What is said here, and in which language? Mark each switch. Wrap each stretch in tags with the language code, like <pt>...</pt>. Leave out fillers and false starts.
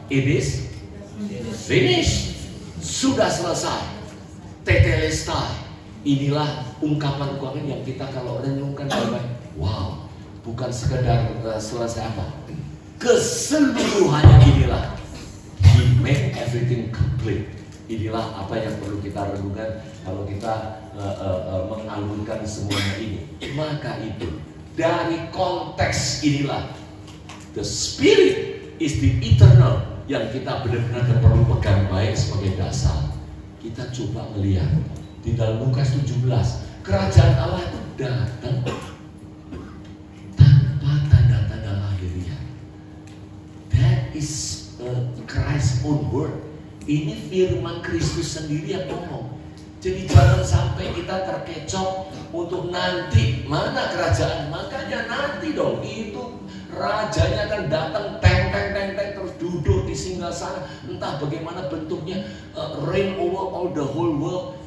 <en>It is finished.</en> <id>Sudah selesai.</id> <en>Tetelestai.</en> <id>Inilah ungkapan-ungkapan yang kita kalau renungkan baik-baik. Wow, bukan sekedar selesai apa? Keseluruhannya inilah.</id> <en>He make everything complete.</en> <id>Inilah apa yang perlu kita renungkan kalau kita mengalurkan semuanya ini. Maka itu dari konteks inilah</id> <en>the Spirit is the eternal</en> <id>yang kita benar-benar perlu pegang baik sebagai dasar. Kita coba melihat di dalam Lukas 17 kerajaan Allah itu datang tanpa tanda-tanda lahiriah.</id> <en>That is Christ's own word.</en> <id>Ini firman Kristus sendiri yang ngomong. Jadi jangan sampai kita terkecoh untuk nanti mana kerajaan. Makanya nanti dong itu rajanya akan datang teng terus duduk di singgasana, entah bagaimana bentuknya,</id> <en>reign over all the whole world.</en>